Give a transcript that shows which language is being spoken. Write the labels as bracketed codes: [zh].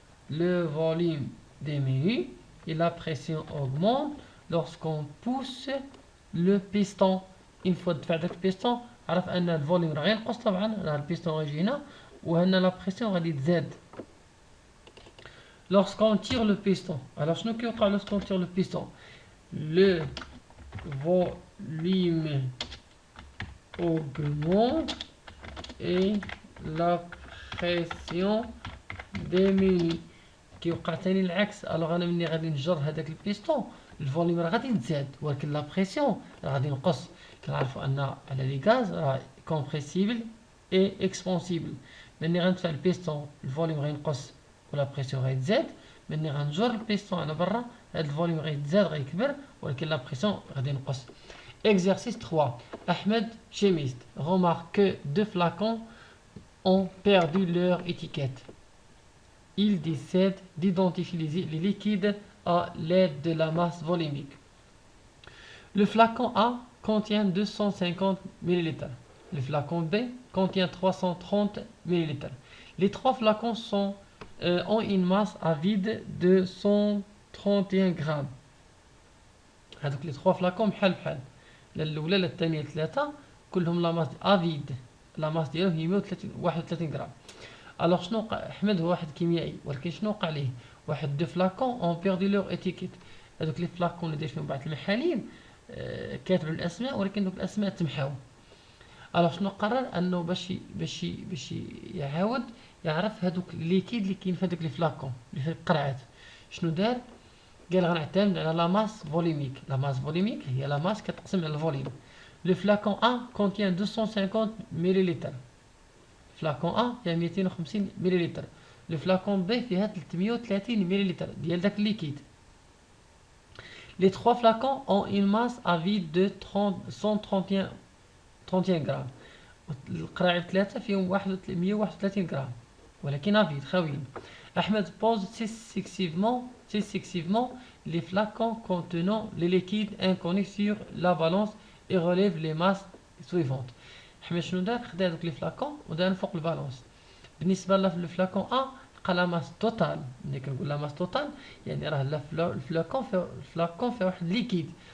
[fr] Le volume diminue et la pression augmente lorsqu'on pousse le piston. [ar] une fois دفع داك البيستون عرف ان الفوليوم راه غينقص، طبعا راه البيستون غيجي هنا وهنا لا بريسيون غادي تزاد. [fr] lorsqu'on tire le piston، alors شنو كيوقع lorsqu'on tire le piston؟ le volume augmente et la pression diminue. [ar] كيوقع ثاني العكس. الوغ انا ملي غادي نجر هذاك البيستون الفوليوم راه غادي تزاد ولكن لا بريسيون راه غادي ينقص. كنعرفوا ان على لي غاز راه كومبريسيبل اي اكسبونسيبل. ملي غندفع البيستون الفوليوم غينقص ولا بريسيون غيتزاد. ملي غنجر البيستون على برا هاد الفوليوم غيتزاد غيكبر ولكن لا بريسيون غادي ينقص. [fr] Exercice 3. Ahmed, chimiste, remarque que 2 flacons ont perdu leur étiquette. Il décide d'identifier les liquides à l'aide de la masse volumique. Le flacon A contient 250 ml. Le flacon B contient 330 ml. Les 3 flacons ont une masse à vide de 131 grammes. [ar] هذوك les 3 flacons بحال بحال. الاولى للثانيه الثلاثه كلهم لا ماس افيد، لا ماس ديالهم هي 131 غرام. الوغ شنو وقع؟ احمد هو واحد كيميائي ولكن شنو وقع ليه؟ واحد دو فلاكون اون بيردي لور اتيكيت. هذوك لي فلاكون اللي داير فيهم بعض المحاليل كاتب الاسماء ولكن دوك الاسماء تمحاو. الوغ شنو قرر؟ انه باش يعاود يعرف هذوك الليكيد اللي كاين في هذوك لي فلاكون اللي في القرعات. شنو دار؟ قال غنعتمد على لا ماس فوليميك. لا ماس فوليميك هي لا ماس كتقسم على الفوليوم. لو فلاكون A contient 250 مليلتر. فلاكون A فيها 250 مليلتر. لو فلاكون B فيها 330 مليلتر ديال داك الليكيد. [fr] Les 3 flacons ont une masse à vide de 131 غرام. [ar] القراعي الثلاثه فيهم 131 غرام ولكن افيد خاويين. [fr] Ahmed pose successivement les flacons contenant les liquides inconnus sur la balance et relève les masses suivantes. [ar] Ahmed شنو دار؟ خدا هذوك لي فلاكون ودار فوق البالونس. بالنسبه للفلاكون A لقى لا ماس توتال. ملي كنقول لا ماس توتال يعني راه الفلاكون فيه واحد ليكيد.